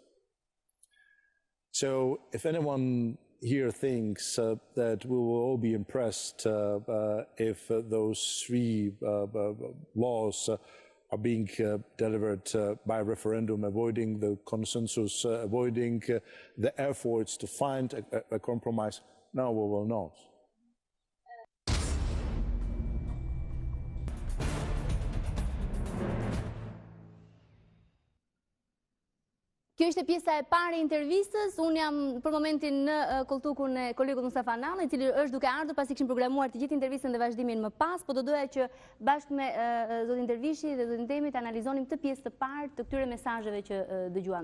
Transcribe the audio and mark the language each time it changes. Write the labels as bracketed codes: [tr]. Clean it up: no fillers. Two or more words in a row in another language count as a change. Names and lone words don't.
[en] So if anyone here thinks that we will all be impressed if those 3 laws are being delivered by referendum, avoiding the consensus, avoiding the efforts to find a compromise, no, we will not. [sq] Kjo ishte pjesa e parë e intervistës. Unë jam për momentin në koltukun e kolegut Mustafa Nallë, i cili është duke ardhur pasi kishim programuar të gjithë intervistën dhe vazhdimin më pas, po do doja që bashkë me zotin Dervishi dhe zotin Temi të analizonim këtë pjesë të parë të këtyre mesazheve që dëgjuam.